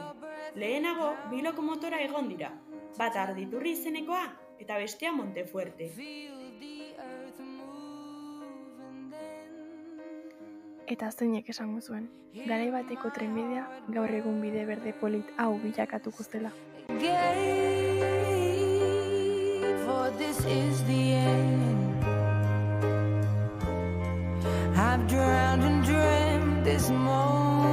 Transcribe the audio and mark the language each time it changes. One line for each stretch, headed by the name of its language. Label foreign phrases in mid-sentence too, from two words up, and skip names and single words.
Basque: Lehenago, 2 lokomotora egon dira, bat Arditurri izenekoa eta bestea Montefuerte. Eta zeinek esango zuen, garai bateko trenbidea gaur egun bide berde polit hau bilakatuko zela.
English: For this is the end. I've drowned and dreamt this moment.